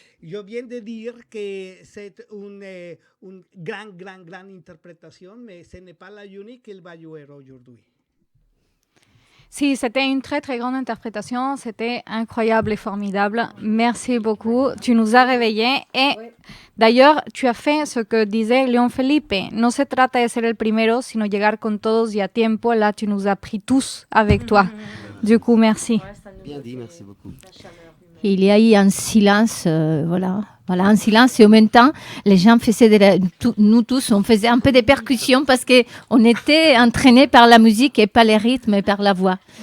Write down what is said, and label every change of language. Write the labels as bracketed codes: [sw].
[fr] Je viens de dire que c'est une grande interprétation, mais ce n'est pas la unique qu'il va jouer aujourd'hui. Si, c'était une très très grande interprétation, c'était incroyable et formidable. Merci beaucoup, tu nous as réveillés et d'ailleurs tu as fait ce que disait León Felipe. [es] No se trata de ser el primero, sino llegar con todos y a tiempo. [fr] Là, tu nous as pris tous avec toi. Du coup, merci. Bien dit, merci beaucoup. Il y a eu un silence, voilà, un silence et en même temps, les gens faisaient, nous tous, on faisait un peu de percussions parce qu'on était entraînés par la musique et pas les rythmes et par la voix.